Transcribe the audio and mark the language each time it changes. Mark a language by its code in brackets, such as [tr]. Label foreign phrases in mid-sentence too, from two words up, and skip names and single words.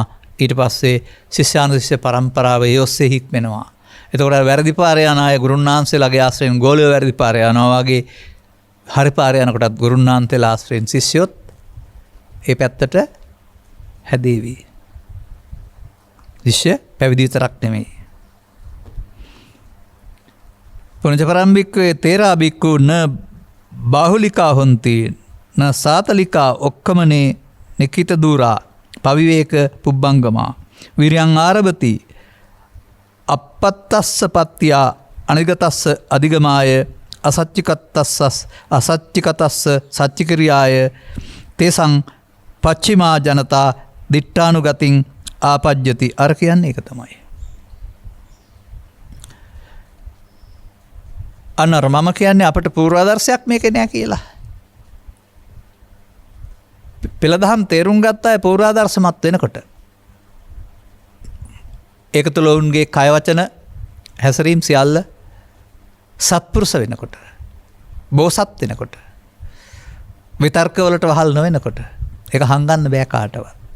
[si] ඊට පස්සේ ශිෂ්‍යානුශිෂ්‍ය පරම්පරාව ඒ ඔස්සේ හික්මෙනවා. එතකොට වැරදි පාරේ යන අය ගුරුන්වහන්සේලාගේ ආශ්‍රයෙන් ගෝලියෝ වැරදි පාරේ යනවා වගේ හරි පාරේ යනකොටත් ගුරුන්වහන්සේලා ආශ්‍රයෙන් ශිෂ්‍යොත් ඒ පැත්තට හැදේවි. ශිෂ්‍ය පැවිදි විතරක් නෙමෙයි. [pi] පුනජ පරම්භික්කේ තේරා බික්කු න බාහුලිකා හොන්ති න සාතලිකා ඔක්කමනේ නිකිත දූරා පවිවේක පුබ්බංගමා විරියං ආරභති අපත්තස්ස පත්තියා අනිගතස්ස අධිගමාය අසච්චිකතස්ස සච්චිකිරියාය තේසං පච්චිමා ජනතා දිට්ඨානුගතින් ආපජ්ජති. [si] අර කියන්නේ ඒක තමයි. අන්නර මම කියන්නේ අපට පූර්වාදර්ශයක් මේක නෑ කියලා. පෙළදහම් තේරුම් ගත්ත අය පූර්වාදර්ශමත් වෙනකොට ඒක තුළ ඔවුන්ගේ කය වචන හැසිරීම් සියල්ල සත්පුරුෂ වෙනකොට බෝසත් වෙනකොට විතර්කවලට වහල් නොවෙනකොට ඒක හංගන්න බෑ කාටවත්.